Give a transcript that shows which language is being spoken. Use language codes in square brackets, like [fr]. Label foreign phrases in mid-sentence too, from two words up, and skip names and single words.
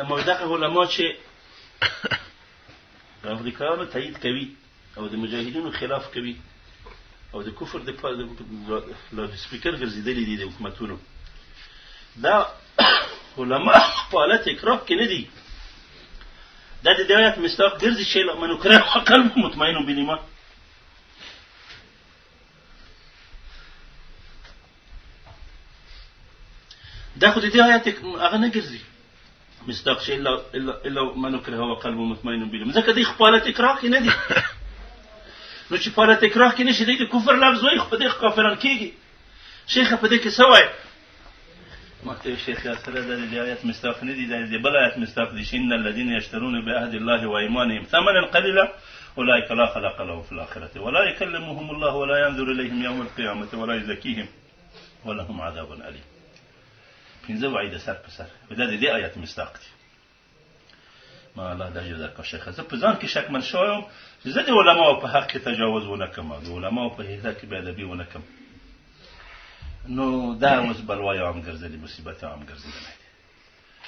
[ps] ما وایي دغه علما چې د امریکایانو تایید کوي او د مجاهدینو خلاف کوي او د کفر د لاود سپیکر ګرځېدلي دي د حکومتونو، دا علما په حالت اکراه کې نه دي، دا د دې آیت مصداق ګرځي چې [ar] من اکره وقلبه مطمئن بالایمان. [ps] دا خو د دې آیت هغه نه ګرځي مصداق چې [ar] الا من اکره وقلبه مطمئن بالایمان، [ps] ځکه دوی په حالت اکراه کې نه دي. نو چې په حالت اکراه کې نشي، دوی د کفر لفظ وایي خو په دې کافران کېږي. شیخه په دې کې څه وایي؟ ما ته شیخ سره د دې آیت مصداق نه دي، د بل آیت مصداق دي چې [ar] ان الذين يشترون بعهد الله وايمانهم ثمنا قليلا اولئك لا خلاق لهم في الاخره ولا يكلمهم الله ولا ينظر اليهم يوم القيامه ولا يزكيهم ولهم عذاب اليم. [ps] پنځه وعید سر په سر دا د دې آیت مصداق دي. ما الله دا [ar] جزاک الله [ps] شیخ، زه په ځان کې شکمن شوم چې زه د علماو په حق کې تجاوز ونه کړم، د علماو په حق کې بې ادبي ونه کړم. نو دا اوس بلوای عام ګرځېدلې، مصیبت عام ګرځېدلی.